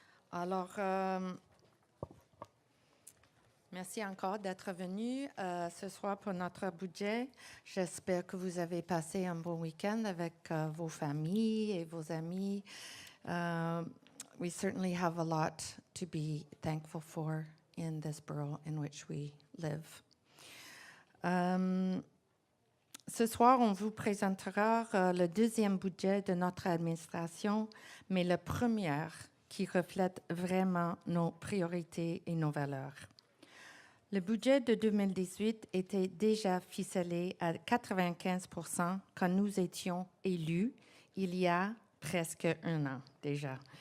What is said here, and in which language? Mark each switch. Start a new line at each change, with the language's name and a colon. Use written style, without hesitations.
French: Alors, merci encore d'être venu ce soir pour notre budget. J'espère que vous avez passé un bon week-end avec vos familles et vos amis.
English: We certainly have a lot to be thankful for in this borough in which we live.
French: Ce soir, on vous présentera le deuxième budget de notre administration, mais le premier qui reflète vraiment nos priorités et nos valeurs. Le budget de 2018 était déjà ficelé à 95% quand nous étions élus il y a presque un an déjà.